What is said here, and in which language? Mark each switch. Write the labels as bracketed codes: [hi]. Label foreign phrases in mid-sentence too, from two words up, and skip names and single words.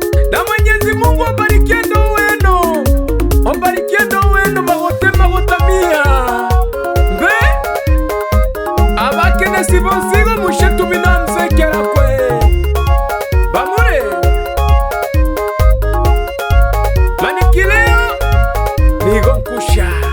[sw] Na Mwenyezi Mungu abarikie ndoa wenu. Abarikie ndoa wenu mawote, mawote mia. Mbe? [guz] Abakene sibo sigo mushetu binamzekera kwe. Bamure. Manikileo, nigo nkusha.